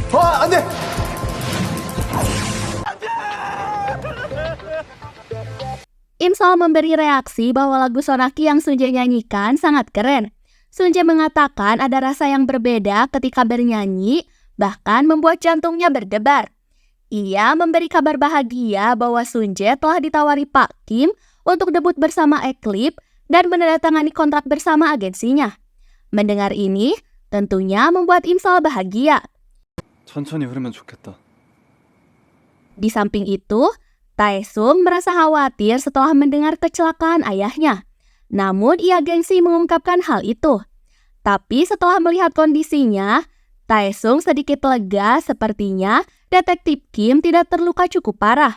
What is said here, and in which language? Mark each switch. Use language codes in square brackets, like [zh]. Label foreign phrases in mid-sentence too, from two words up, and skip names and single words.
[ko] 안 돼! [id] Imsol memberi reaksi bahwa lagu Sonaki yang Sunje nyanyikan sangat keren. Sunje mengatakan ada rasa yang berbeda ketika bernyanyi, bahkan membuat jantungnya berdebar. Ia memberi kabar bahagia bahwa Sunje telah ditawari Pak Kim untuk debut bersama Eclipse dan menandatangani kontrak bersama agensinya. Mendengar ini, tentunya membuat Imsol bahagia. [ko] 천천히 흐르면 좋겠다. [id] Di samping itu, Taesung merasa khawatir setelah mendengar kecelakaan ayahnya. Namun ia gengsi mengungkapkan hal itu. Tapi setelah melihat kondisinya, Taesung sedikit lega, sepertinya detektif Kim tidak terluka cukup parah.